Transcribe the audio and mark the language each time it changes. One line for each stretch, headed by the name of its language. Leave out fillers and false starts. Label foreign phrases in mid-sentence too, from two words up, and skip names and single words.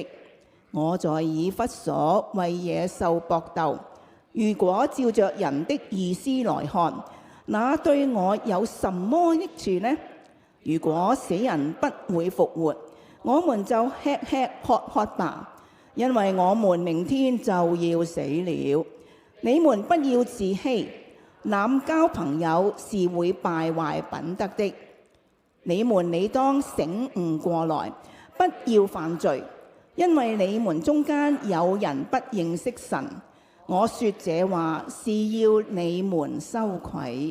Chinese: 我在以弗所為野獸搏鬥，如果照着人的意思來看，那對我有什麼益處呢？如果死人不會復活，我們就吃吃喝喝吧，因為我們明天就要死了。你們不要自欺，濫交朋友是會敗壞品德的。你們理當醒悟過來，不要犯罪，因為你們中間有人不認識神。我說這話是要你們羞愧。